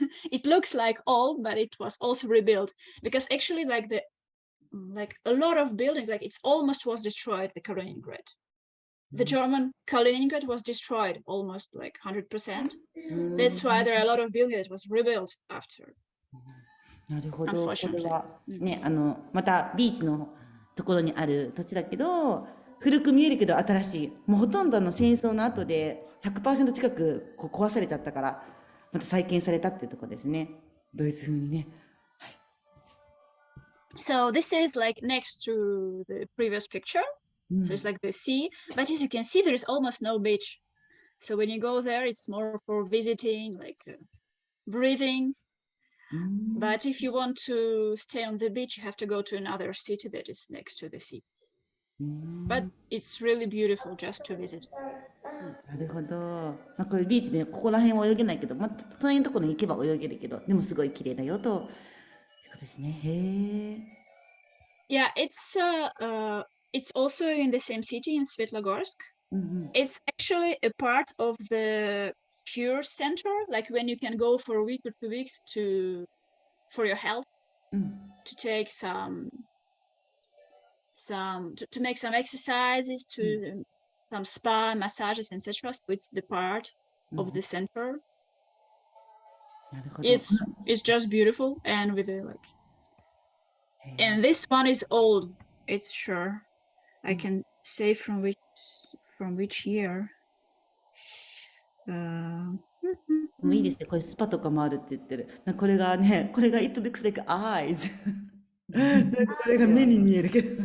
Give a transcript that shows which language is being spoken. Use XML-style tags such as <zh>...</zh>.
<en>It looks like old, but it was also rebuilt, because actually like a lot of buildings, like it's almost was destroyed, the Kaliningrad. The German Kaliningrad was destroyed almost like 100%. That's why there are a lot of buildings that was rebuilt after.</en> <ja>なるほど。これはね、またビーチのところにある土地だけど、古く見えるけど新しい。もうほとんど戦争の後で 100% 近くこう壊されちゃったから、また再建されたっていうところですね。ドイツ風にね。</ja> <en>So this is like next to the previous picture. So it's like the sea, but as you can see, there is almost no beach. So when you go there, it's more for visiting, like breathing. But if you want to stay on the beach, you have to go to another city that is next to the sea. But it's really beautiful just to visit.</en> <ja>なるほど。まあ、これビーチでここら辺は泳げないけど、まあ、隣のところに行けば泳げるけど、でもすごい綺麗だよということですね。へえ。</ja> <en>Yeah, it's also in the same city in Svetlogorsk. It's actually a part of the cure center, like when you can go for a week or 2 weeks for your health, to take to make some exercises, to some spa, massages, etc. So it's the part of the center. なるほど。 It's just beautiful, and with the like, and this one is old. It's sure. I can say from which year.</en> <ja>もういいですね。これスパとかもあるって言ってる。これがね、これが</ja> <en>It looks like eyes</en> <ja>なんかこれが目に見えるけど。</ja>